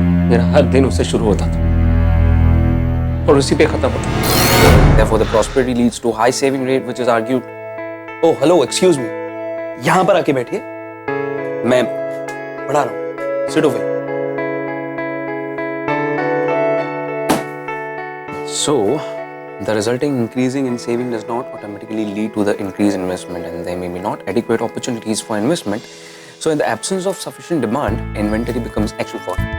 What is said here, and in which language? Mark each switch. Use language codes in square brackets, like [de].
[hi] मेरा हर दिन उससे शुरू होता था और उसी पे खत्म होता। [en] Therefore, the prosperity leads to high saving rate, which is argued. Oh, hello, excuse me. [hi] यहाँ पर आके बैठिए, मैं पढ़ा रहा हूँ। [en] Sit over. So, the resulting increasing in saving does not automatically lead to the increase in investment, and there may be not adequate opportunities for investment. So, in the absence of sufficient demand, inventory becomes actual for.